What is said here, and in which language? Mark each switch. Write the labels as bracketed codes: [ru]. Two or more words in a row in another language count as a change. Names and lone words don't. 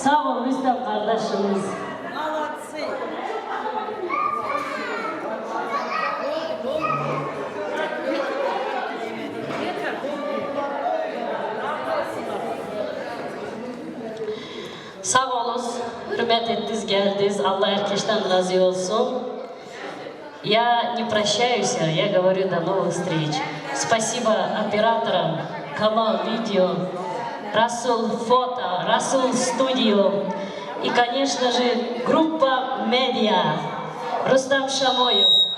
[tr] Sağ ol Rüstem kardeşimiz. Sağ olun, hürmet ettiniz, geldiniz. Allah herkesten razı olsun. [ru] Я не прощаюсь, я говорю до новых встреч. Спасибо операторам, Камал Видео, Расул Фото, Расул Студио и, конечно же, группа Медиа, Рустам Шамоев,